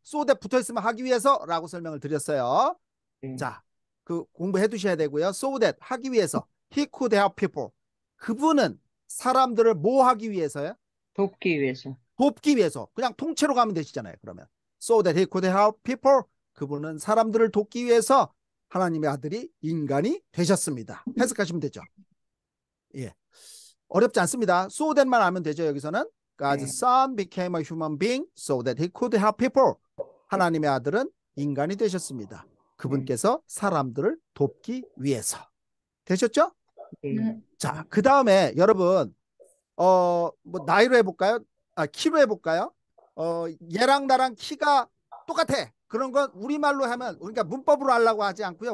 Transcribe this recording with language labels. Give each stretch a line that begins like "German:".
Korean: so that 붙어 있으면 하기 위해서라고 설명을 드렸어요. 자, 그 공부해 두셔야 되고요. so that 하기 위해서.
English: He could help people.
Korean: 그분은 사람들을 뭐 하기 위해서요? 돕기 위해서. 돕기 위해서. 그냥 통째로 가면 되시잖아요.
English: 그러면 so that he could help people.
Korean: 그분은 사람들을 돕기 위해서 하나님의 아들이 인간이 되셨습니다. 해석하시면 되죠. 예, 어렵지 않습니다. so that만 알면 되죠.
English: 여기서는 God's son became a human being so that he could help people.
Korean: 하나님의 아들은 인간이 되셨습니다. 그분께서 사람들을 돕기 위해서. 되셨죠? 네. 자, 그 다음에 여러분 뭐 나이로 해볼까요? 키로 해볼까요? 얘랑 나랑 키가 똑같아. 그런 건 우리말로 하면, 그러니까 문법으로 하려고 하지 않고요.